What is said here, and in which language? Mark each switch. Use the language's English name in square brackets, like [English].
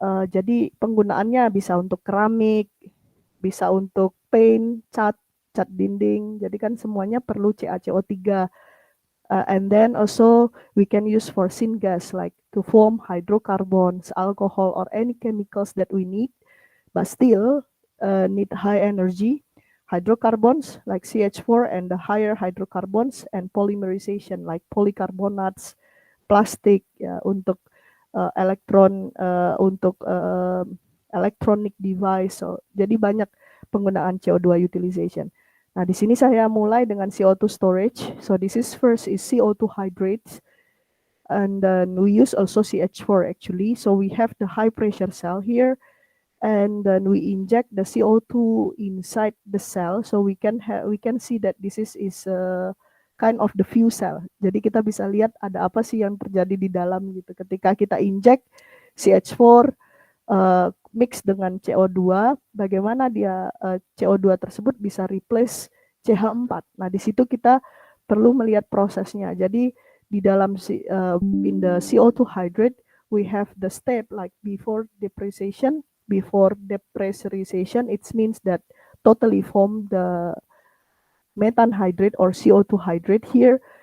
[Indonesian] Jadi penggunaannya bisa untuk keramik, bisa untuk paint, cat dinding. Jadi kan semuanya perlu CaCO3. [English] And then also we can use for syngas like to form hydrocarbons, alcohol, or any chemicals that we need, but still need high energy. Hydrocarbons like CH4 and the higher hydrocarbons, and polymerization like polycarbonates, [Indonesian] plastik ya, untuk [English] electronic device. [Indonesian] So, jadi banyak penggunaan CO2 utilization. Nah, di sini saya mulai dengan CO2 storage. [English] So this is first is CO2 hydrates, and then we use also CH4 actually. So we have the high pressure cell here, and then we inject the CO2 inside the cell, so we can see that this is a kind of the fuel cell. [Indonesian] Jadi kita bisa lihat ada apa sih yang terjadi di dalam gitu. Ketika kita inject CH4 mix dengan CO2, bagaimana dia CO2 tersebut bisa replace CH4. Nah, di situ kita perlu melihat prosesnya. Jadi di dalam [English] in the CO2 hydrate we have the step like before depressurization, it means that totally form the methane hydrate or CO2 hydrate here.